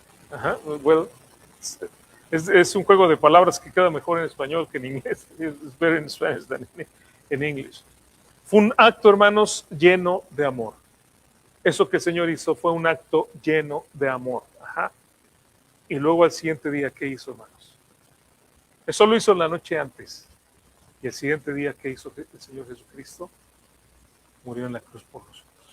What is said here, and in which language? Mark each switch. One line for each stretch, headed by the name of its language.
Spanish: Ajá, well, es un juego de palabras que queda mejor en español que en inglés.
English: It's better in Spanish than in English.
Spanish: Fue un acto, hermanos, lleno de amor. Eso que el Señor hizo fue un acto lleno de amor. Ajá. Y luego al siguiente día, ¿qué hizo, hermanos? Eso lo hizo la noche antes. Y el siguiente día, ¿qué hizo el Señor Jesucristo? Murió en la cruz por nosotros.